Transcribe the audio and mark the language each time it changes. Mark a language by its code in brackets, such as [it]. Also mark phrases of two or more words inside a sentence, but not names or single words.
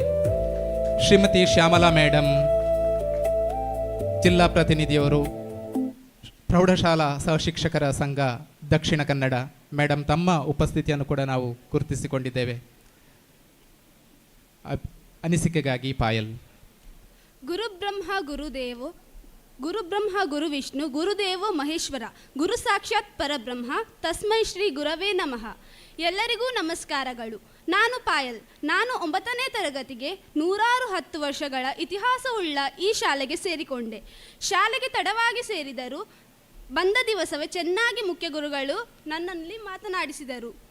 [kn] ಶ್ರೀಮತಿ ಶ್ಯಾಮಲಾ ಮೇಡಮ್, ಜಿಲ್ಲಾ ಪ್ರತಿನಿಧಿಯವರು, ಪ್ರೌಢಶಾಲಾ ಸಹಶಿಕ್ಷಕರ ಸಂಘ ದಕ್ಷಿಣ ಕನ್ನಡ ಮೇಡಮ್, ತಮ್ಮ ಉಪಸ್ಥಿತಿಯನ್ನು ಕೂಡ ನಾವು ಗುರುತಿಸಿಕೊಂಡಿದ್ದೇವೆ. ಅನಿಸಿಕೆಗಾಗಿ ಪಾಯಲ್. [sa] ಗುರುಬ್ರಹ್ಮ ಗುರು ವಿಷ್ಣು ಗುರುದೇವೋ ಮಹೇಶ್ವರ ಗುರು ಸಾಕ್ಷಾತ್ ಪರಬ್ರಹ್ಮ ತಸ್ಮೈ ಶ್ರೀ ಗುರವೇ ನಮಃ. [kn] ಎಲ್ಲರಿಗೂ ನಮಸ್ಕಾರಗಳು. ನಾನು ಪಾಯಲ್. ನಾನು 9ನೇ ತರಗತಿಗೆ 110 ವರ್ಷಗಳ ಇತಿಹಾಸವುಳ್ಳ ಈ ಶಾಲೆಗೆ ಸೇರಿಕೊಂಡೆ. ಶಾಲೆಗೆ ತಡವಾಗಿ ಸೇರಿದರು. ಬಂದ ದಿವಸವೇ ಚೆನ್ನಾಗಿ ಮುಖ್ಯ ಗುರುಗಳು ನನ್ನಲ್ಲಿ ಮಾತನಾಡಿಸಿದರು.